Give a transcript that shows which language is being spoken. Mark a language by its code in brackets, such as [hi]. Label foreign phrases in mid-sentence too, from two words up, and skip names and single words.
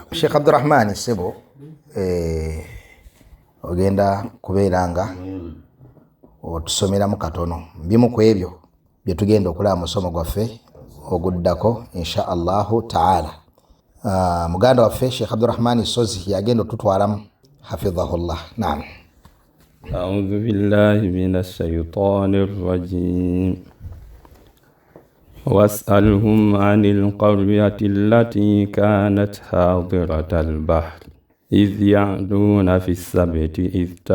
[lg] Sheikh Abdurrahman Sebo, ogenda kubeera nga otusomeramu katono bimu ku ebyo bye tugenda okulaba mu musomo gwaffe oguddako [ar] إن شاء الله تعالى. [lg] Muganda waffe Sheikh Abdurrahman Sozi yagenda otutwalamu hafidhahullah. Naam. [ar] أعوذ بالله من الشيطان الرجيم. واسألهم عن القرية التي كانت حاضرة البحر إذ يعدون في السبت إذ